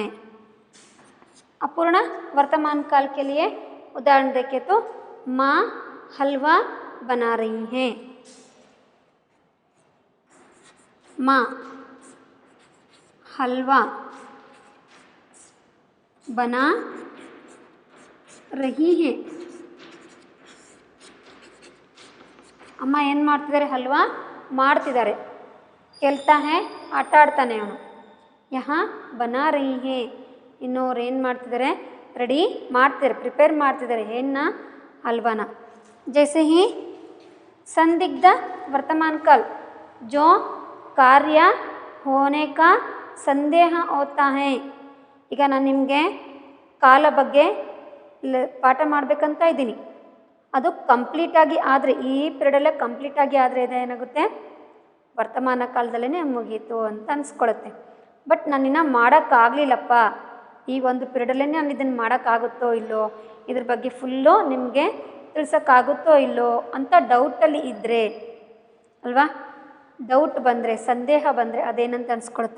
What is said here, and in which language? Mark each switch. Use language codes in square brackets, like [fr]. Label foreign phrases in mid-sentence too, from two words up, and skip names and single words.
[hi] अपूर्ण वर्तमान काल के लिए उदाहरण देखें तो माँ हलवा बना रही हैं। माँ हलवा बना रही हैं। [kn] ಅಮ್ಮ ಏನು ಮಾಡ್ತಿದ್ದಾರೆ? ಹಲ್ವಾ ಮಾಡ್ತಿದ್ದಾರೆ. [hi] खेलता है [kn] ಆಟ ಆಡ್ತಾನೆ ಅವನು. [hi] यहाँ बना रही हैं. [kn] ಇನ್ನು ಅವ್ರು ಏನು ಮಾಡ್ತಿದ್ದಾರೆ? ರೆಡಿ ಮಾಡ್ತಿದ್ದಾರೆ, ಪ್ರಿಪೇರ್ ಮಾಡ್ತಿದ್ದಾರೆ. ಏನ್ನ? [hi] हलवाना. जैसे ही संदिग्ध वर्तमान काल जो कार्य होने का संदेह होता है. [kn] ಈಗ ನಾನು ನಿಮಗೆ ಕಾಲ ಬಗ್ಗೆ ಪಾಠ ಮಾಡಬೇಕಂತ ಇದ್ದೀನಿ. ಅದು ಕಂಪ್ಲೀಟಾಗಿ ಆದರೆ ಈ ಪೀರಿಯಡಲ್ಲೇ ಕಂಪ್ಲೀಟಾಗಿ ಆದರೆ ಏನಾಗುತ್ತೆ? ವರ್ತಮಾನ ಕಾಲದಲ್ಲೇ ಮುಗೀತು ಅಂತ ಅನಿಸ್ಕೊಳುತ್ತೆ. ಬಟ್ ನಾನಿನ್ನ ಮಾಡೋಕ್ಕಾಗಲಿಲ್ಲಪ್ಪ, ಈ ಒಂದು ಪೀರಿಯಡಲ್ಲೇ ನಾನು ಇದನ್ನು ಮಾಡೋಕ್ಕಾಗುತ್ತೋ ಇಲ್ಲೋ, ಇದ್ರ ಬಗ್ಗೆ ಫುಲ್ಲು ನಿಮಗೆ ತಿಳಿಸೋಕ್ಕಾಗುತ್ತೋ ಇಲ್ಲೋ ಅಂತ ಡೌಟಲ್ಲಿ ಇದ್ದರೆ ಅಲ್ವಾ, ಡೌಟ್ ಬಂದರೆ, ಸಂದೇಹ ಬಂದರೆ ಅದೇನಂತ ಅನಿಸ್ಕೊಳುತ್ತೆ?